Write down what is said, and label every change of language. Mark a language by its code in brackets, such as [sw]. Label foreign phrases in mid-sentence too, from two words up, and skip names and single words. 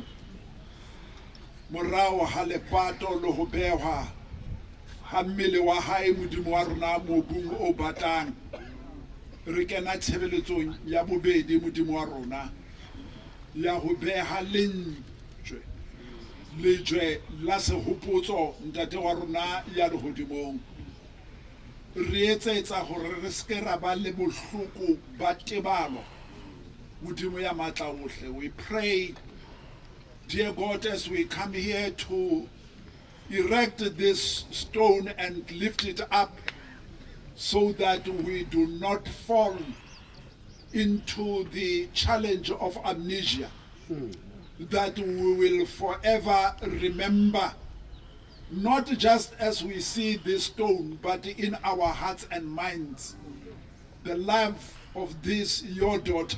[st] Morao ha lepato le ho behwa ha mmele wa hae Modimo wa rona mobung o batang, re kena tshebeletsong ya bobedi Modimo wa rona ya ho beha lejwe la sehopotso ntate wa rona ya lehodimong. Re etsetsa hore re ske ra ba le bohloko ba tebalo Modimo ya matla ohle. [en] We pray, dear God, as we come here to erect this stone and lift it up so that we do not fall into the challenge of amnesia, that we will forever remember, not just as we see this stone, but in our hearts and minds, the life of this, your daughter.